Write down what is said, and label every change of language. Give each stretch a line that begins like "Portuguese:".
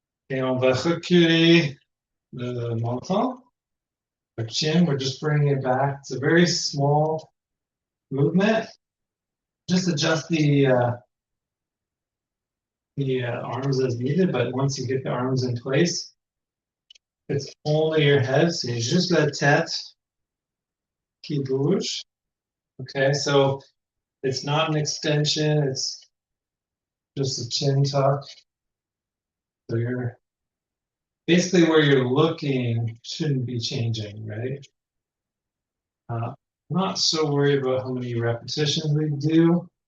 French: Et on va reculer le menton.
English: Our chin, we're just bringing it back. It's a very small movement. Just adjust the arms as needed, but once you get the arms in place, it's only your head.
French: C'est juste la tête qui bouge.
English: Okay, so it's not an extension, it's just a chin tuck. So you're basically where you're looking shouldn't be changing, right? I'm not so worried about how many repetitions we do.